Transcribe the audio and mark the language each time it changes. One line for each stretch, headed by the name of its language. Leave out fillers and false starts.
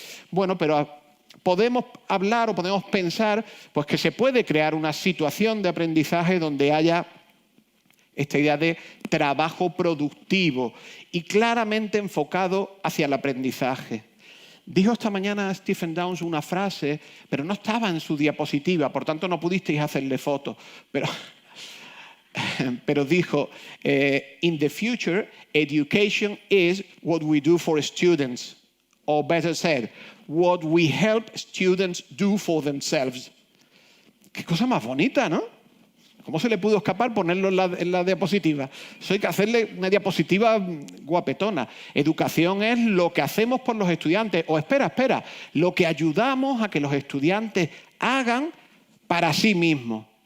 Spanish: Bueno, pero podemos hablar o podemos pensar pues, que se puede crear una situación de aprendizaje donde haya esta idea de trabajo productivo y claramente enfocado hacia el aprendizaje. Dijo esta mañana Stephen Downes una frase, pero no estaba en su diapositiva, por tanto no pudisteis hacerle foto. Pero dijo,
English: in the future, education is what we do for students. Or better said, what we help students do for themselves.
Spanish: Qué cosa más bonita, ¿no? ¿Cómo se le pudo escapar ponerlo en la diapositiva? Eso hay que hacerle una diapositiva guapetona. Educación es lo que hacemos por los estudiantes. O espera, lo que ayudamos a que los estudiantes hagan para sí mismos.